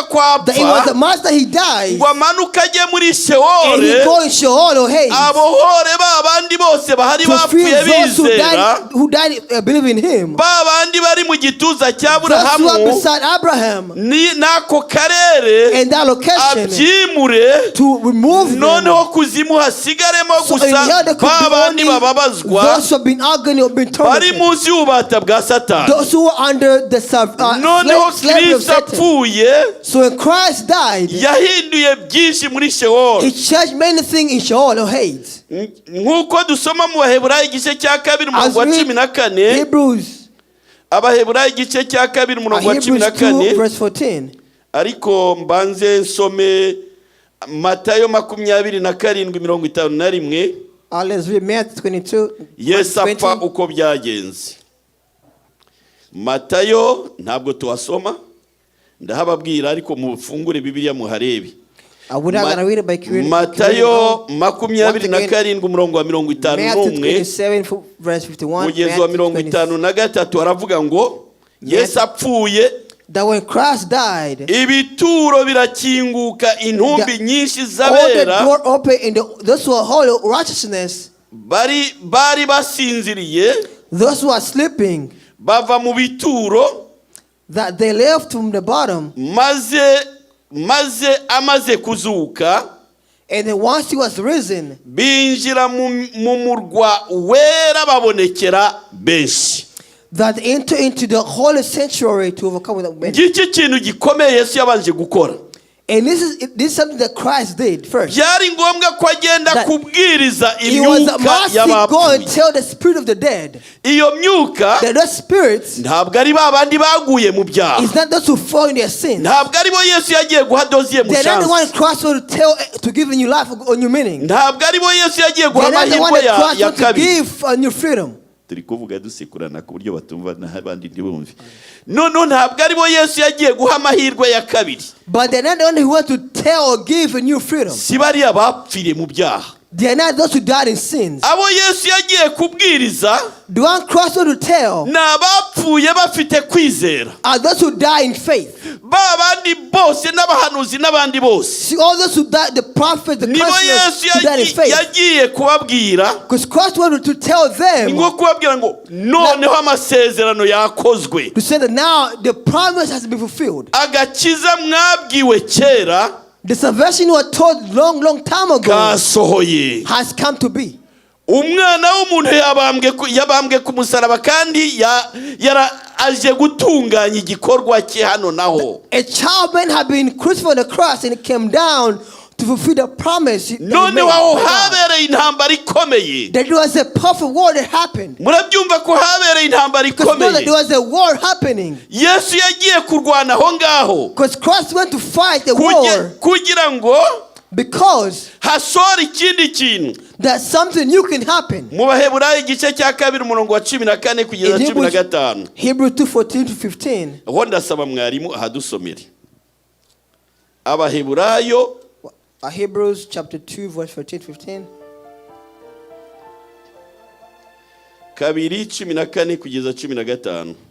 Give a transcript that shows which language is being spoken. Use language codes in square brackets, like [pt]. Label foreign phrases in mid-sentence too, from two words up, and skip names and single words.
[en] That it was a [rw] kwapfa [en] master he died. [rw] ngo amanuke ajye muri [en] And he Sheol go in Sheol or Hades [rw] abohore ba bandi bose bahari [en] to free [rw] bapfuye [en] those [rw] bizera [en] who died believing him. [rw] ba bandi bari mu gituza cya [en] Those who are [rw] Aburahamu [en] beside Abraham [rw] ni nako karere [en] and that location [rw] abyimure [en] to remove them. [rw] noneho kuzimu hasigaremo [en] So in here [rw] gusa [en] there could [rw] ba [en] be [rw] bandi [en] only [rw] bababazwa [en] those who have been agony or been [rw] bari [en] tormented. [rw] munsi y'ububata bwa Satani [en] Those who are under the [rw] noneho [en] slavery of [rw] Kristo [en] Satan. [rw] apfuye [en] So when Christ died, [rw] yahinduye byinshi muri Sheol [en] he changed many things in Sheol or Hades. [rw] nk'uko dusoma mu Baheburayo igice cya kabiri [en] As [rw] umurongo wa [en] we [rw] 14 [en] Hebrews [rw] Abaheburayo igice cya kabiri umurongo wa [en] Hebrews 2 14 verse 14. [rw] ariko mbanze nsome Matayo 27:51. [en] Let's read Matthew 22 [rw] Yesu [en] verse [rw] apfa [en] 20. [rw] uko byagenze. Matayo ntabwo tuhasoma ndahababwira ariko mufungure Bibiliya muharebe. [en] We're not going to read it by Kirundi. [rw] Matayo 27 umurongo wa [en] Matthew [rw] 51 [en] 27 verse 51. [rw] kugeza wa [en] Matthew [rw] 53 aravuga ngo Yesu apfuye [en] that when Christ died, [rw] ibituro birakinguka intumbi nyinshi [en] all the [rw] zabera [en] door open and those who are holy righteousness, [rw] bari basinziriye [en] those who are sleeping, [rw] bava mu bituro [en] that they left from the bottom, [rw] maze amaze kuzuka [en] and then once he was risen, [rw] binjira mu murwa wera babonekera benshi. [en] that enter into the holy sanctuary to overcome with many. [rw] Ngiki kintu gikomeye Yesu yabanje gukora. [en] And this is something that Christ did first. [rw] byari ngombwa ko agenda [en] That [rw] kubwiriza [en] He was [rw] imyuka [en] must go and [rw] y'abapfuye. [en] tell the spirit of the dead [rw] Iyo myuka [en] that those spirits [rw] ntabwo ari babandi baguye mu byaha, [en] is not those who fall in their sins. [rw] ntabwo ari bo Yesu yagiye guha doziye mu [en] They're not the one chance, Christ will tell to give a new life or new meaning. [rw] ntabwo ari bo Yesu yagiye guha [en] They're not the one [rw] amahirwe [en] that Christ [rw] ya [en] will to [rw] kabiri. [en] give a new freedom. [rw] Turi kuvuga dusekurana ku buryo batumva n'abandi ntibumve. None ntabwo ari bo Yesu yagiye guha amahirwe ya kabiri. [en] But they're not the one who want to tell or give a new freedom. [rw] Si bariya bapfiriye mu byaha. [en] They are not those who died in sins. [rw] Abo Yesu yagiye kubwiriza [en] The one Christ will to tell [rw] ni abapfuye bafite kwizera. [en] are those who die in faith. [rw] Ba bandi bose n'abahanuzi n'abandi bose [en] See, all those who died, the prophets, the [rw] nibo [en] counselors [rw] Yesu [en] who died in faith. [rw] yagiye kubabwira, [en] Because Christ wanted to tell them [rw] ngo kubabwira ngo noneho amasezerano yakozwe, [en] to say that now the promise has been fulfilled. [rw] agakiza mwabwiwe kera [en] The salvation you were told long time ago [rw] kasohoye. [en] has come to be. [rw] Umwana w'umuntu yabambwe ku musaraba kandi aje gutunganya igikorwa cye hano naho. [en] A child man had been crucified on the cross and it came down to fulfill the promise. [rw] Noneho aho habereye intambara ikomeye. [en] That there was a powerful war that happened. [rw] Murabyumva ko habereye intambara [en] Because know that there [rw] ikomeye. [en] was a war happening. [rw] Yesu yagiye kurwana aho ngaho [en] Because Christ went to fight the war [rw] kugira ngo [en] because [rw] hasore ikindi kintu. [en] that something new can happen. [rw] Mu Baheburayo igice cya kabiri umurongo wa 14 kugeza [en] In [rw] 15. [en] Hebrews 2:14 to 15. [rw] Aho ndasaba mwarimu ahadusomere. Abaheburayo [en] Hebrews chapter 2 verse 14 15. [rw] kabiri 14 kugeza 15.